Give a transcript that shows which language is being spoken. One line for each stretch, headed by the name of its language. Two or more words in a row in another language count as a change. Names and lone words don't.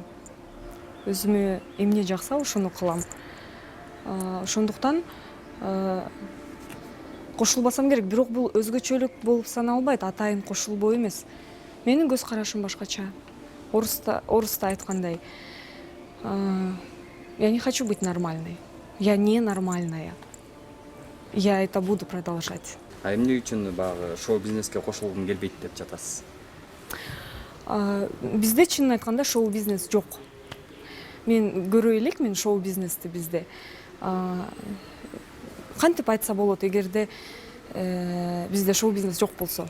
Kyrgyz: Өзүмө эмне жакса ошону кылам. Ошондуктан кошулбасам керек, бирок бул өзгөчөлүк болуп саналбайт, атайын кошулбоо эмес. Менин көз карашым башкача. Оруста айткандай,
Russian: я не хочу быть нормальной. Я не нормальная. Я это буду продолжать.
Kyrgyz: А эмне үчүн баягы шоу бизнеске кошулгум келбейт деп жатасыз? Бизде чынын айтканда шоу бизнес жок. Мен көрө элек мен шоу бизнести бизде. Кантип айтса болот, эгерде бизде шоу бизнес жок болсо.